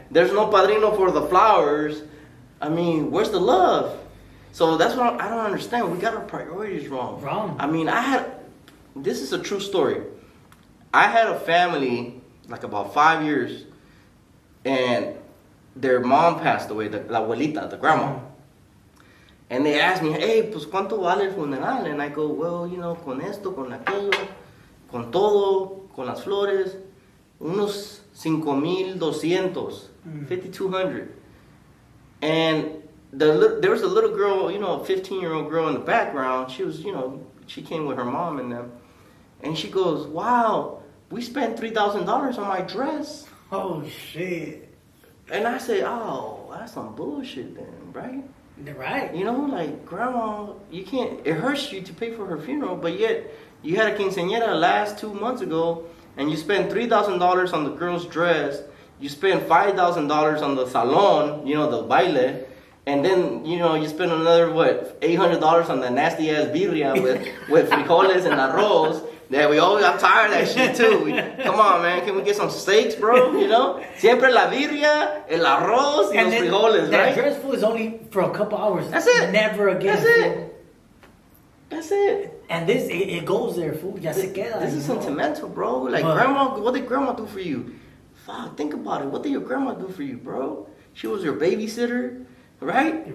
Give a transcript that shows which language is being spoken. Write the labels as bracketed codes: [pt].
[en] There's no padrino for the flowers. I mean, where's the love? So that's what I don't understand. We got our priorities wrong. I mean, this is a true story. I had a family, like about 5 years, and their mom passed away, [es] la abuelita, [en] the grandma. And they asked me, hey, [es] pues ¿cuánto vale el funeral? [en] And I go, well, you know, [es] con esto, con aquello, con todo, con las flores, unos [en] 5,200, 5,200. And there was a little girl, you know, a 15-year-old girl in the background. She was, you know, she came with her mom and them. And she goes, wow, we spent $3,000 on my dress. Oh, shit. And I say, oh, that's some bullshit then, right? Right. You know, like, grandma, you can't, it hurts you to pay for her funeral, but yet you had a quinceañera last 2 months ago, and you spent $3,000 on the girl's dress. You spent $5,000 on the salon, you know, the baile, and then, you know, you spend another, what, $800 on the nasty ass birria with frijoles and arroz. That I'm tired of that shit too. Come on, man, can we get some steaks, bro? You know, [es] siempre la birria, el arroz, y los frijoles, [en] that right? That dress food is only for a couple hours. That's it. Never again. That's it. That's it. And this, it goes there, fool. [es] Ya se queda. [en] This is sentimental, bro. Like, grandma, what did grandma do for you? Fuck, think about it. What did your grandma do for you, bro? She was your babysitter, right?